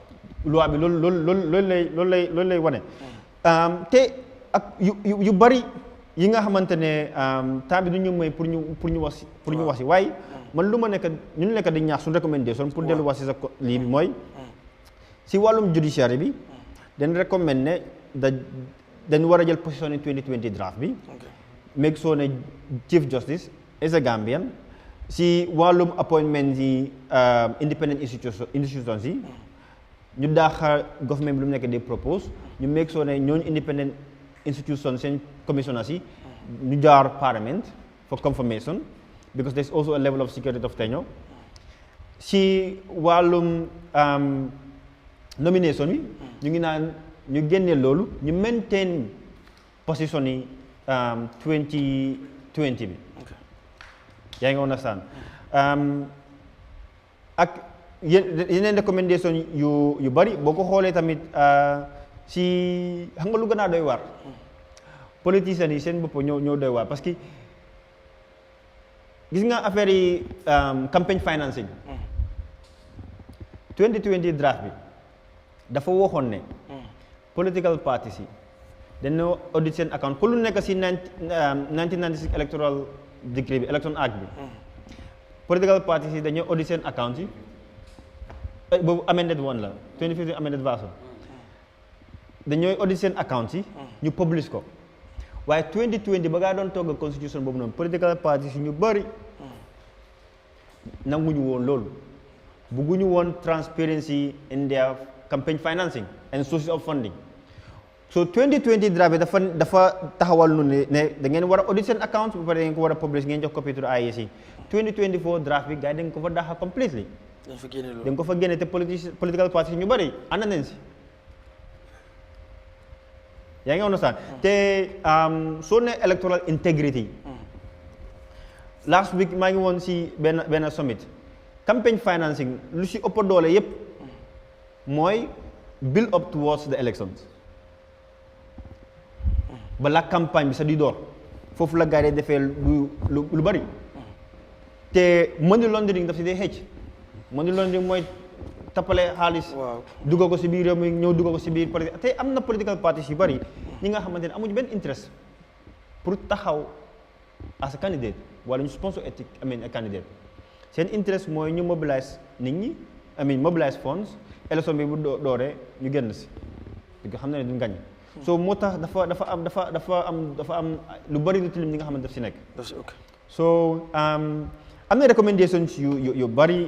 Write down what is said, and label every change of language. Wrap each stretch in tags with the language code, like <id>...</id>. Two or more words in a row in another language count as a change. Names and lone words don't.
<wo>loi bi loolu lay wane te ak yu bari yi nga xamante ne temps bi du ñu may pour ñu wax si waaye man lu ma nekk ñu nekk di ñaax suñu recommandation</wo> <fr>pour dellu</fr> <wo>wax si sa lii bi mooy si wàllum judiciaire bi dañ recommend ne dañ war a</wo> <en>jël position in 2020 draft bi make sure ne Chief Justice is a Gambian</en> <wo>si wàllum</wo> <en>appointment yi independent institutions</en> <wo>yi ñu daaxa</wo> <en>government</en> <wo>bi lu mu nekk di</wo> <en>propose ñu make sure</en> <wo>ne ñooñu</wo> <en>independent institutions seen commissioners</en> <wo>yi ñu jaar</wo> <en>parliament for confirmation because there's also a level of security of tenure</en> <wo>si wàllum nomination bi ñu ngi naan ñu génne loolu ñu</wo> <en>maintain position yi</en> <wo>2020 bi</wo> <en>yaa ngi understand</en> <wo>ak yeneen recommendation yu bari boo ko xoolee tamit si xam nga lu gën a doy waar politiciens yi seen bopp ñoo doy waar parce que gis nga affaire yi</wo> <en>campaign financing</en> <wo>2020 draft bi dafa waxoon ne</wo> <en>political parties</en> <wo>yi dañoo audit seen account ku lu nekk si 1996</wo> <en>electoral decree</en> <wo>bi</wo> <en>election act</en> <wo>bi</wo> <en>political parties</en> <wo>yi dañoo audit seen account yi boobu</wo> <en>amended one</en> <wo>la 2015</wo> <en>amended version</en> <wo>dañooy audit seen account yi ñu publish ko waaye 2020 ba ngaa doon togg constitution boobu noonu</wo> <en>political parties</en> <wo>yi ñu bëri nanguñu woon loolu bugguñu woon</wo> <en>transparency in their campaign financing and sources of funding</en> <wo>so 2020 draft bi dafa taxawal nu ne da ngeen war a audit seen account ba pare da ngeen ko war a publish ngeen jox</wo> <en>copy to the IEC</en> <wo>2024 draft bi gars yi dañ ko fa daxa completely dañ ko fa génne te</wo> <en>political parties</en> <wo>ñu bëri ànd nañ si yaa ngi understand te soo ne</wo> <en>electoral integrity last week</en> <wo>maa ngi woon si benn summit</wo> <en>campaign financing</en> <wo>lu si ëpp doole yépp mooy</wo> <en>build up towards the elections</en> <wo>balaa campagne bi sa di door foofu la gars yi defee lu bari te</wo> <en>money laundering</en> <wo>daf si dee xëcc</wo> <en>money laundering</en> <wo>mooy tappale xaalis dugga ko si biir réew mi ñëw dugga ko si biir te am na</wo> <en>political parties</en> <wo>yu bari ñi nga xamante ne amuñu benn interest pour taxaw</wo> <en>as a candidate</en> <wo>wala ñu sponsor</wo> <en>a candidate</en> <wo>seen interest mooy ñu mobilize nit ñi</wo> <en>mobilize funds</en> <wo>élection bi bu dooree ñu génn si</wo> <fr>parce que</fr> <wo>xam na ne duñ gañ so moo tax dafa am lu bari lu tilim ñi nga xamante daf si nekk so am na recommendations yu bari</wo>